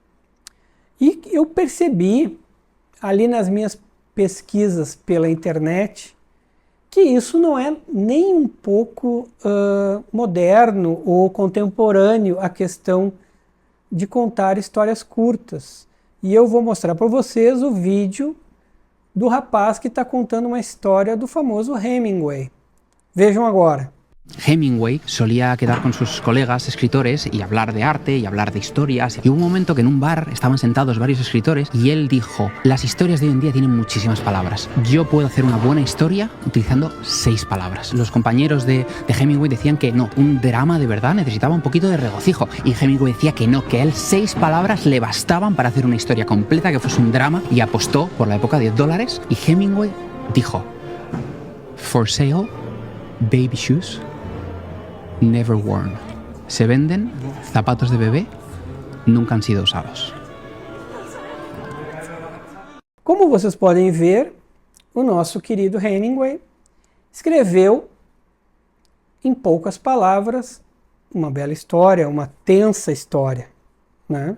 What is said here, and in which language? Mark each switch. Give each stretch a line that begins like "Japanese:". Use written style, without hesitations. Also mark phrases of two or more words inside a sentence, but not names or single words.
Portuguese: E eu percebi ali nas minhas pesquisas pela internet que isso não é nem um pouco moderno ou contemporâneo, a questão de contar histórias curtas. E eu vou mostrar para vocês o vídeo do rapaz que está contando uma história do famoso Hemingway. Vejam agora.
Spanish: Hemingway solía quedar con sus colegas escritores y hablar de arte y hablar de historias. Y hubo un momento que en un bar estaban sentados varios escritores y él dijo: las historias de hoy en día tienen muchísimas palabras. Yo puedo hacer una buena historia utilizando 6 palabras. Los compañeros de Hemingway decían que no, un drama de verdad necesitaba un poquito de regocijo. Y Hemingway decía que no, que a él 6 palabras le bastaban para hacer una historia completa que fuese un drama, y apostó por la época de $10. Y Hemingway dijo:
English: for sale, baby shoes, never worn.
Spanish: Se venden zapatos de bebê, nunca han sido usados.
Portuguese: Como vocês podem ver, o nosso querido Hemingway escreveu em poucas palavras uma bela história, uma tensa história, né?